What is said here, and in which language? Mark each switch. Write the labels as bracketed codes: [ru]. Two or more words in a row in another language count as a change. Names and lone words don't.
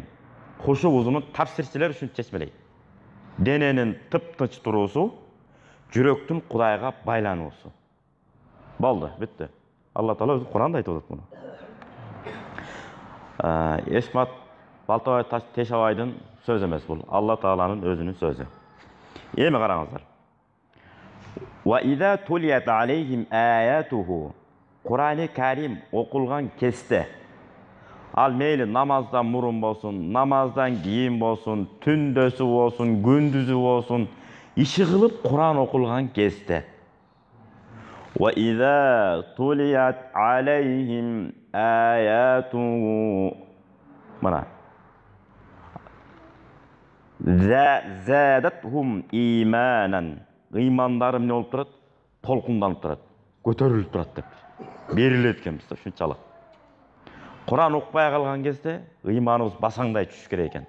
[ky] Хушу узунун тафсирчилер ушинтип чечмелейт. Дененин тып-тынч туруусу, жүрөктүн Кудайга байлануусу. Болду, бүттү. Алла Таала өзү Куранда айтып атат муну. Эшмат Балтабай Тешабайдын сөзү эмес бул. Алла Тааланын өзүнүн сөзү. Эми караңыздар. [ar] وإذا تليت عليهم آياته. [ky] Кур'ани Карим окулган кезде, ал мейли намаздан мурун болсун, намаздан кийин болсун, түндөсү болсун, күндүзү болсун, иши кылып Кур'ан окулган кезде. [ar] وإذا تليت عليهم آياته. Мына. زادتهم إيمانا. [ky] Ыймандары эмне болуп турат? Толкунданып турат, көтөрүлүп турат деп берилет экен бизде ушунчалык. Кур'ан окубай калган кезде ыйманыбыз басаңдай түшүш керек экен.